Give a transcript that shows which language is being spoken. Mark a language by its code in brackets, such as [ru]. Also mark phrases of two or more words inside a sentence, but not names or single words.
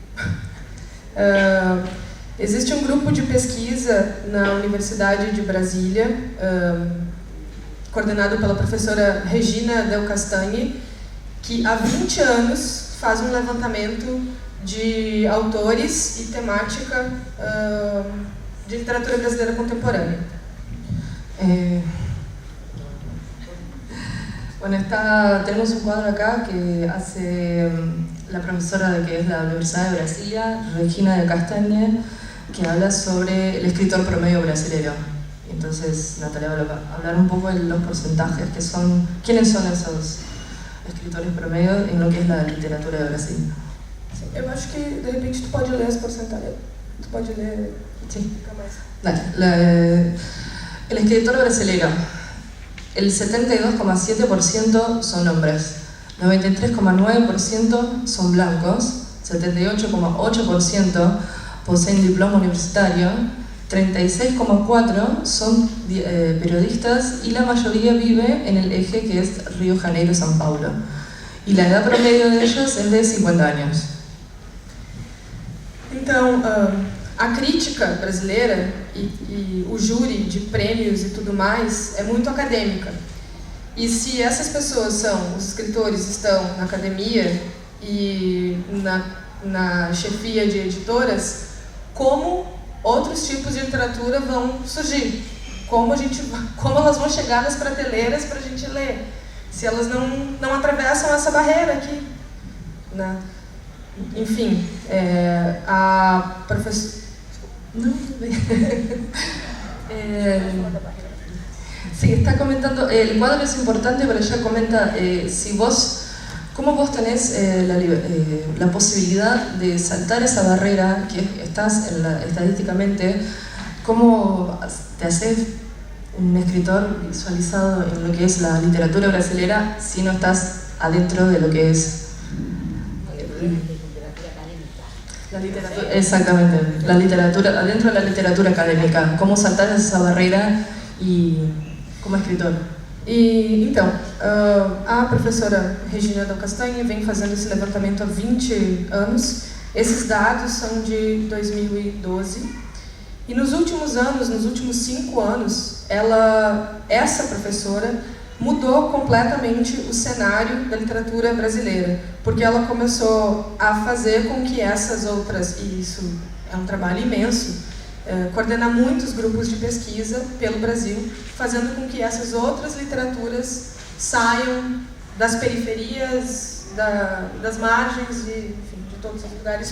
[pt] Existe um grupo de pesquisa na Universidade de Brasília, coordenado pela professora Regina Del Castagne, que há 20 anos faz um levantamento de autores e temática de literatura brasileira contemporânea. [es] Bueno, tenemos un cuadro acá que hace la profesora de que es la Universidad de Brasilia, Regina de Castañe, que habla sobre el escritor promedio brasilero. Entonces, Natalia va a hablar un poco de los porcentajes, quiénes son esos escritores promedio en lo que es la literatura de Brasil. [pt] Sim, eu acho que, de repente, tu pode ler as porcentagens. Tu pode ler... [es] Sí. Dale. El escritor brasilero, el 72,7% son hombres, 93,9% son blancos, 78,8% poseen diploma universitario, 36,4% son periodistas y la mayoría vive en el eje que es Río Janeiro-São Paulo. Y la edad promedio de ellos es de 50 años. [pt] Então, a crítica brasileira e o júri de prêmios e tudo mais é muito acadêmica. E se essas pessoas os escritores estão na academia e na chefia de editoras, como outros tipos de literatura vão surgir? Como elas vão chegar nas prateleiras para a gente ler? Se elas não atravessam essa barreira aqui, né? Enfim, a professora... [es] No, sí, está comentando, el cuadro es importante, pero ella comenta cómo vos tenés la posibilidad de saltar esa barrera que estás estadísticamente, cómo te haces un escritor visualizado en lo que es la literatura brasilera si no estás adentro de lo que es la literatura, exactamente, la literatura, adentro de la literatura acadêmica, [pt] como saltar essa barreira e como escritor. E então, a professora Regina Del Castagne vem fazendo esse levantamento há 20 anos. Esses dados são de 2012. E nos últimos anos, nos últimos 5 anos, essa professora mudou completamente o cenário da literatura brasileira, porque ela começou a fazer com que essas outras, e isso é um trabalho imenso, coordenar muitos grupos de pesquisa pelo Brasil, fazendo com que essas outras literaturas saiam das periferias, das margens, de todos os lugares.